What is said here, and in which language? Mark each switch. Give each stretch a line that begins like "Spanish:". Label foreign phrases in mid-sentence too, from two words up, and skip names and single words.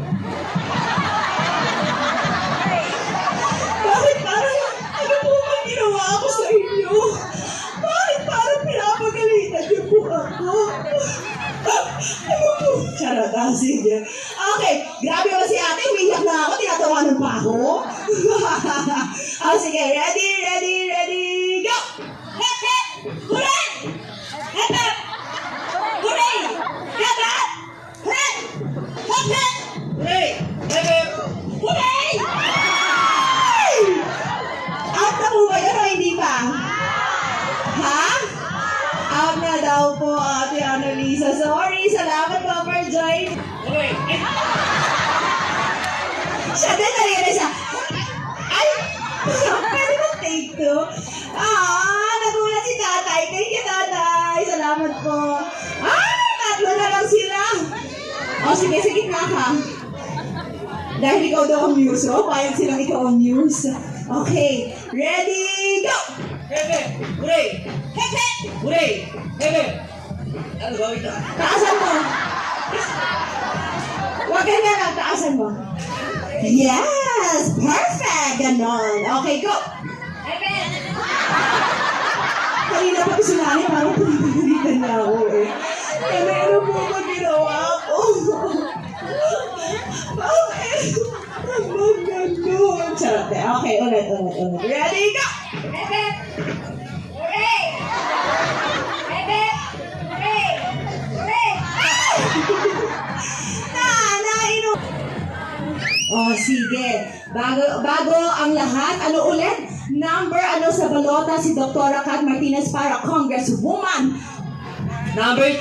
Filipino: Bakit parang, ano po ba ginawa ako sa inyo? Bakit parang pinapagalitan niyo po ako? Ano po? Charot, sige. Okay, grabe ba si ate? Umiyak na ako, tinatawanan pa ako. Sige,
English: ready, go! Hep, hep! Hooray! Hep, hep! Hooray! Hep, hep! Hep! Hep, hep! Hooray! Hep, hep! Hooray! Ay!
Filipino: Out na po ba yun o hindi pa? Ha? Out na daw po, Ate Annalisa. Sorry, salamat po
English: for joining.
Filipino: Siya din talaga siya. Ay! Pwede ba
English: take two?
Filipino: Nagulat si tatay.
English: Thank you,
Filipino: tatay. Salamat po. Tatlo na lang sila. Sige, sige na ka. Dahil ikaw daw ang muse, payag silang ikaw ang muse.
English: Okay, ready, go! Hebe! Hooray! Hep, hep! Hooray! Hebe!
Filipino: Ano ba ito? Taasan mo. Huwag ganyan lang, taasan mo.
English: Yes! Perfect! Ganon. Okay, go! Hep, hep!
Filipino: Kanina pa ko sinali, parang pinipilitan niya ako eh. Kaya ano po ba ginawa ko? Bakit? Ang ganon. Charot eh. Okay, ulit.
English: Ready, go! Hep, hep! Hooray! Hep, hep! Hooray! Hooray!
Filipino: Nainom. Sige. Bago ang lahat, ano ulit? Number sa balota si Dr. Kat Martinez para Congresswoman.
English: Number 2!